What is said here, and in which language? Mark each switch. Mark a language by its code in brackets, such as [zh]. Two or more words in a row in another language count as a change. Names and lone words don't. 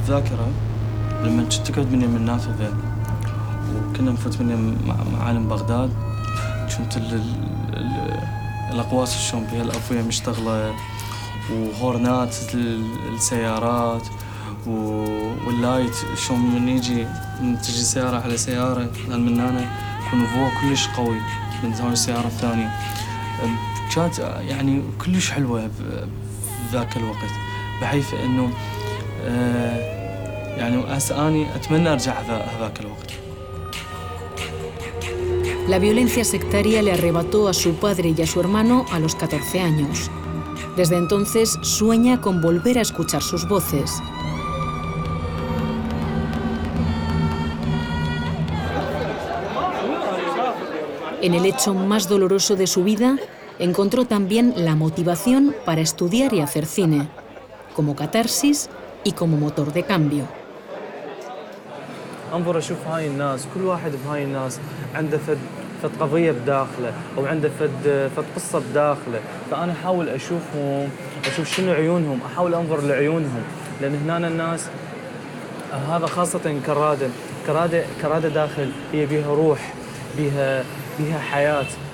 [ar] الذاكرة لما كنت تقعد مني من النافذة وكنا نفوت مني معالم بغداد، كنت الأقواس شلون بها الأفوية مشتغلة وهورنات السيارات واللايت شلون من تجي سيارة على سيارة من هنا يكون ضوء كلش قوي من زاوية السيارة الثانية. كانت يعني كلش حلوة بذاك الوقت، بحيث إنه يعني أني أتمنى أرجع هذاك الوقت. [es] La violencia sectaria le arrebató a su padre y a su hermano a los 14 años. Desde entonces sueña con volver a escuchar sus voces. En el hecho más doloroso de su vida, encontró también la motivación para estudiar y hacer cine, como catarsis y como motor de cambio. [ar] انظر اشوف هاي الناس، كل واحد بهاي الناس عنده فد قضيه بداخله او عنده فد قصه بداخله، فانا احاول اشوفهم، اشوف شنو عيونهم، احاول انظر لعيونهم، لان هنا الناس هذا خاصه كراده داخل، هي بيها روح، بيها حياه.